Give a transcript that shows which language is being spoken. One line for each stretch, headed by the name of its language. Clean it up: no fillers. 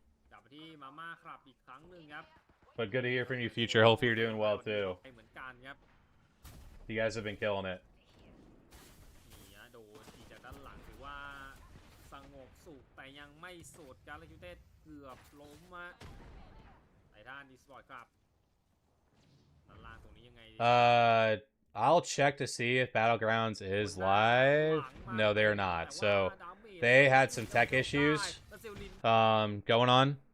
Thai: กลับมาที่มาม่าครับอีกครั้งหนึ่งครับ
English: But good to hear from you, Future. Hopefully you're doing well too.
Thai: เหมือนกันครับ
English: You guys have been killing it.
Thai: นี่ฮะโดนทีจากด้านหลังถือว่าสงบสุขแต่ยังไม่สุดการเลคิวเต้เกือบล้มมาไททันดีสปอร์ตครับด้านล่างตรงนี้ยังไง
English: I'll check to see if Battlegrounds is live. No, they're not. So they had some tech issues going on.